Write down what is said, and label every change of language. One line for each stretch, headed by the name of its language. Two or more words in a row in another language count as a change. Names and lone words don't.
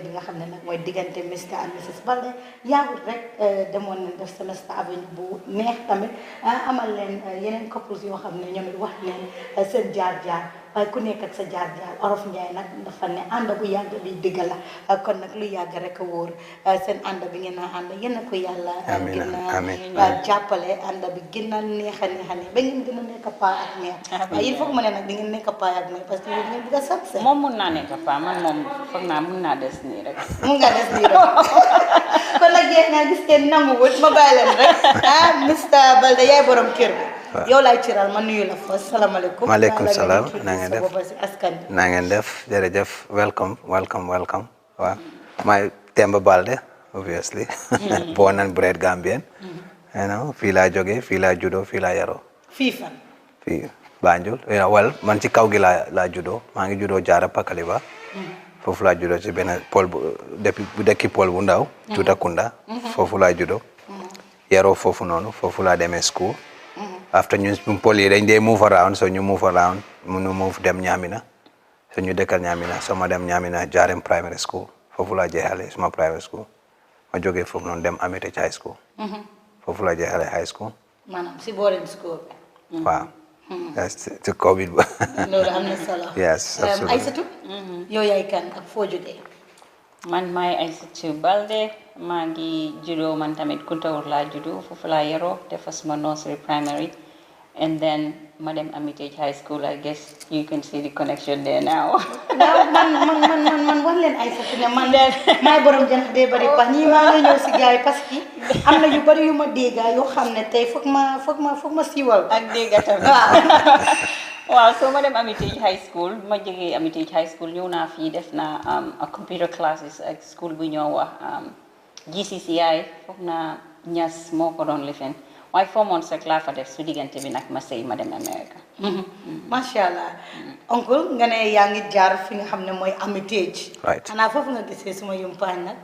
Wolof: bi nga xam ne nag mooy diggante Mr and Mrs Baldeh yaawut rek demoon nañ def Semester Avenue bu neex tamit amal leen yeneen couples yoo xam ne ñoom it wax leen seen jaar-jaar waaye ku nekk ak sa jaar-jaar Olof Njaay nag dafa ne ànd bu yàgg bi dëgg la kon nag lu yàgg rek a wóor seen ànd bi ngeen a ànd yéen a ko yàlla gën a jàppale ànd bi gën a neex a neex a neex ba ngeen gën a nekk paa ak neex waaye
French: il faut que
Wolof: ma ne nag di ngeen nekk paa ak neex
French: parce que
Wolof: yéen ngeen bëgg a sax moom mun naa nekk paa man moom foog naa mun naa des nii rek mun nga des nii rek kon nag yéen nga gis ngeen nanguwut ma bàyyi leen rek Mr Baldeh yaay borom kër bi yow laay ciral ma nuyu la fa salaamaaleykum maaleykum salaam na ngeen def askan na ngeen def jërëjëf welcome waaw maay Temba Baldeh
English: obviously born and bred Gambian
Wolof: fii laa jógee fii laa juddoo fii laa yaroo fii fan fii Banjul well man ci kaw gi laa juddoo maa ngi juddoo Jaara Pakaliba foofu laa juddoo ci benn pol bu dëkki pol bu ndaw Tuutakunda foofu laa juddoo yaroo foofu noonu foofu laa demee school. After ñu poli dañ dee
English: move around
Wolof: so ñu move around ñu move dem Ñaamina so ñu dëkkal Ñaamina so ma dem Ñaamina Jaarem
English: primary school
Wolof: foofu laa jeexale suma
English: primary school
Wolof: ma jógee foofu noonu dem Amity High School. foofu laa jeexale
English: high school.
Wolof: maanaam si
English: boarding school.
Wolof: waaw. ci Covid ba. loolu am na solo.
English: yes absolutely.
Wolof: Aïssatou. yow yaay kan ak foo jógee. man maay Aïssatou Baldeh maa ngi juddoo man tamit Kuntawur laa juddoo foofu laa yaroo defa suma
English: nursery primary and then
Wolof: ma dem Amity High School.
English: I guess you can see the connection there now.
Wolof: waaw man wax leen Aïssatou ne man maay borom jant dee bari pax ñii maa ngi ñëw si gars yi
French: parce que
Wolof: am na yu bari yu ma dégga yoo xam ne tey foog ma siiwal. ak dégga tamit waaw so ma dem Amity High School ma jógee Amity High School ñëw naa fii def naa a
English: computer classes
Wolof: ak school bu ñoo wax GCCI foog naa Ñas moo ko doon lifin waaye
English: 4 months
Wolof: rek laa fa def su diggante bi nag ma sëy ma dem America.
Arabic: macha allah
Wolof: oncle nga ne yaa ngi jaar fi nga xam ne mooy Amity. right xanaa foofu nga gisee suma yumpaañ nag.